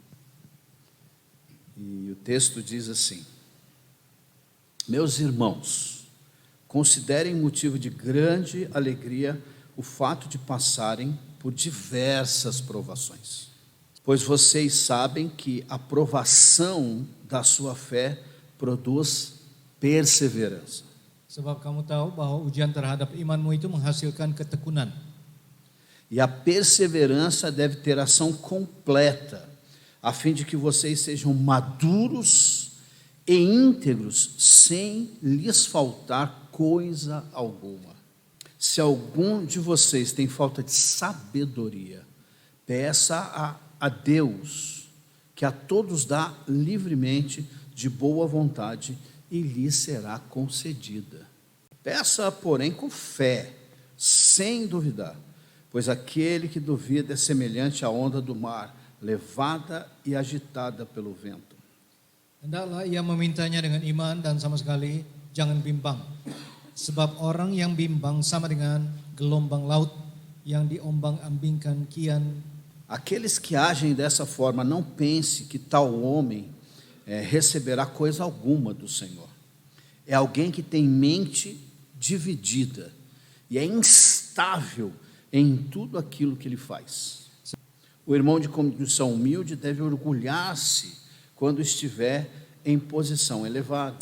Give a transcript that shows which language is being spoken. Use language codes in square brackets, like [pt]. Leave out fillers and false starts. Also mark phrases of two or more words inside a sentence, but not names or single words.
[pt] E o texto diz assim: Meus irmãos, considerem motivo de grande alegria o fato de passarem por diversas provações, pois vocês sabem que a provação da sua fé produz perseverança. [id] Sebab kamu tahu bahwa ujian terhadap imanmu itu menghasilkan ketekunan. [pt] E a perseverança deve ter ação completa, a fim de que vocês sejam maduros e íntegros, sem lhes faltar coisa alguma. Se algum de vocês tem falta de sabedoria, peça a Deus, que a todos dá livremente, de boa vontade, e lhe será concedida. Peça, porém, com fé, sem duvidar, pois aquele que duvida é semelhante à onda do mar, levada e agitada pelo vento. [id] Hendaklah ia memintanya dengan iman dan sama sekali jangan bimbang. Sebab orang yang bimbang sama dengan gelombang laut yang diombang-ambingkan kian. [pt] Aqueles que agem dessa forma, não pense que tal homem receberá coisa alguma do Senhor. É alguém que tem mente dividida e é instável em tudo aquilo que ele faz. O irmão de condição humilde deve orgulhar-se quando estiver em posição elevada.